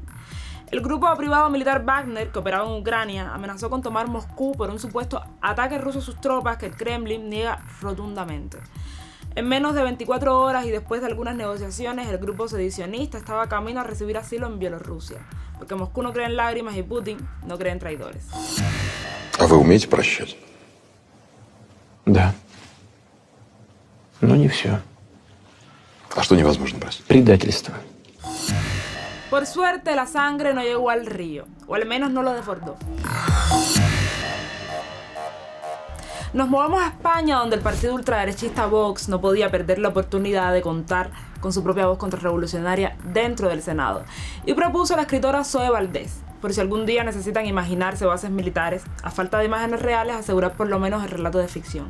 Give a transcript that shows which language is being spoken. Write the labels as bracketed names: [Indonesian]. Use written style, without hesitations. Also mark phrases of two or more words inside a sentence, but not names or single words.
[Spanish] El grupo privado militar Wagner, que operaba en Ucrania, amenazó con tomar Moscú por un supuesto ataque ruso a sus tropas que el Kremlin niega rotundamente. En menos de 24 horas y después de algunas negociaciones, el grupo sedicionista estaba camino a recibir asilo en Bielorrusia, porque Moscú no cree en lágrimas y Putin no cree en traidores. [Russian] А вы умеете прощать? Да. Но не все. А что невозможно простить? Предательство. [Spanish] Por suerte, la sangre no llegó al río, o al menos no lo desbordó. Nos movemos a España, donde el partido ultraderechista Vox no podía perder la oportunidad de contar con su propia voz contrarrevolucionaria dentro del Senado, y propuso a la escritora Zoe Valdés, por si algún día necesitan imaginarse bases militares, a falta de imágenes reales, asegurar por lo menos el relato de ficción.